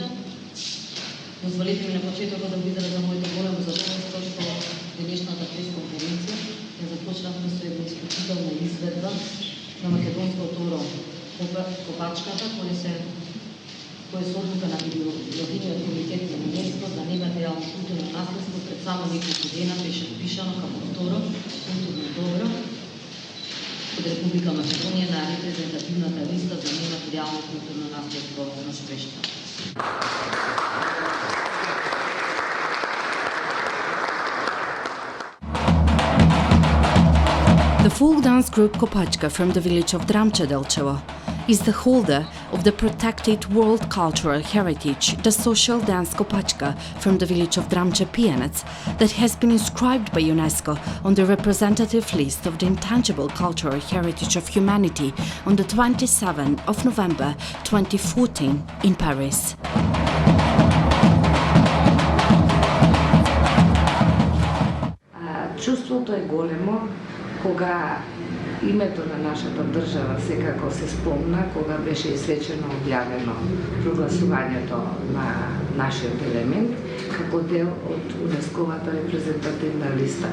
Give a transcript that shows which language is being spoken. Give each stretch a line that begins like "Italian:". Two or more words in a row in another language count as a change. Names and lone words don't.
Macedonian: Дозволете ми на почетокот да го изразам моето големо задоволство што денешната пресконференција ја започнавме со една исклучителна изведба на македонското оро Копачката, кој се одлука на Меѓународниот комитет на ЮНЕСКО за нематеријално културно наследство пред само неколку дена беше впишано како второ културно добро од Република Македонија на репрезентативната листа за нематеријално културно наследство на СПЕШТА.
English: The folk dance group Kopačka from the village of Dramče Delčevo is the holder of the protected world cultural heritage, the social dance Kopačka from the village of Dramče Pianets, that has been inscribed by UNESCO on the representative list of the intangible cultural heritage of humanity on the 27th of November 2014 in Paris.
Macedonian: Чувството е големо кога името на нашата држава секако се спомна, кога беше свечено објавено прогласувањето на нашиот елемент како дел од УНЕСКОвата репрезентативна листа.